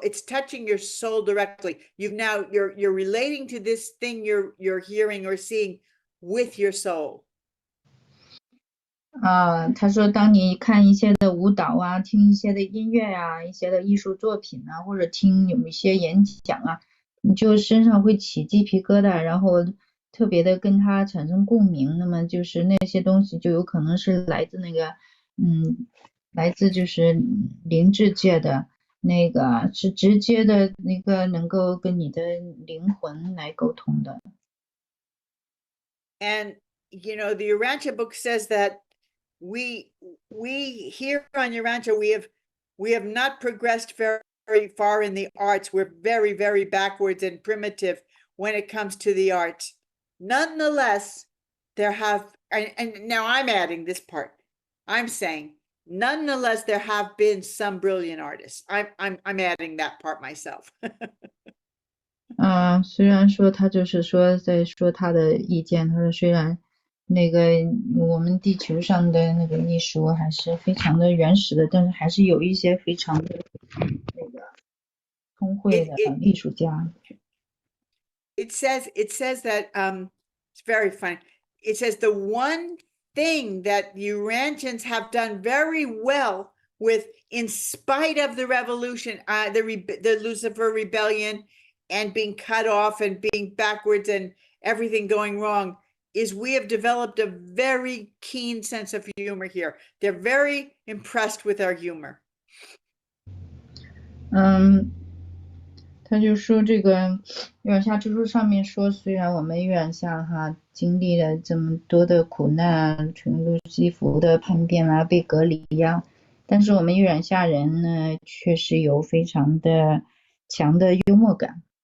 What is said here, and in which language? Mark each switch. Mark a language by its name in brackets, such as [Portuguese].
[English] It's touching your soul directly. You're relating to this thing you're hearing or seeing with your soul. [Chinese] 他说当你看一些的舞蹈啊，听一些的音乐啊，一些的艺术作品啊，或者听有一些演讲啊，你就身上会起鸡皮疙瘩，然后特别的跟它产生共鸣，那么就是那些东西就有可能是来自那个来自就是灵智界的那个，是直接的那个能够跟你的灵魂来沟通的。 [English] And the Urantia book says that we here on Urantia, we have not progressed very far in the arts. We're very, very backwards and primitive when it comes to the arts. Nonetheless, there have, and now I'm adding this part, I'm saying, nonetheless, there have been some brilliant artists. I'm adding that part myself. [Chinese] 虽然说他就是说在说他的意见，他说虽然那个我们地球上的那个艺术还是非常的原始的，但是还是有一些非常的那个聪慧的艺术家。 [English] It says that it's very funny. It says the one thing that Urantians have done very well with, in spite of the revolution, the Lucifer rebellion, and being cut off and being backwards and everything going wrong, is we have developed a very keen sense of humor here. They're very impressed with our humor. [Chinese] 他就说这个月亮下之书上面说，虽然我们月亮下经历了这么多的苦难，从路西弗的叛变啊，被隔离呀，但是我们月亮下人呢，确实有非常的强的幽默感。